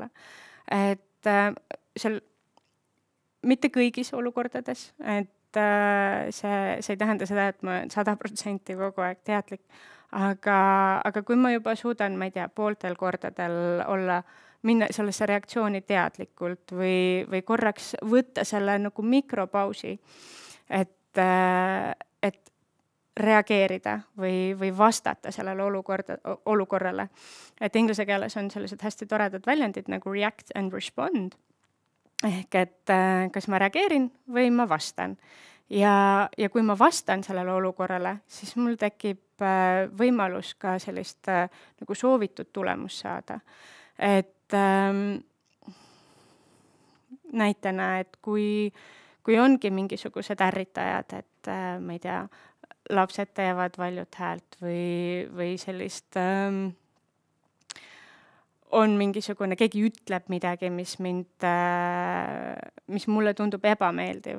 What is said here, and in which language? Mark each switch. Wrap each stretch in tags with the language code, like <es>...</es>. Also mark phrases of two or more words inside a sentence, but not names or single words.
<et>Et seal mitte kõigis olukordades, et see ei tähenda seda, et ma 100% kogu aeg teadlik, aga kui ma juba suudan, ma ei tea, pooltel kordadel minna sellesse reaktsiooni teadlikult või korraks võtta selle nagu mikropausi, et reageerida või vastata sellele olukorrale. Et inglise keeles on sellised hästi toredad väljendid nagu</et> <en>react and respond.</en> <et>Ehk et kas ma reageerin või ma vastan. Ja kui ma vastan sellele olukorrale, siis mul tekib võimalus ka sellist nagu soovitud tulemus saada. Et näitena, et kui ongi mingisugused ärritajad, et ma ei tea, lapsed teevad valjut häält või sellist on mingisugune, keegi ütleb midagi, mis mulle tundub ebameeldiv.</et>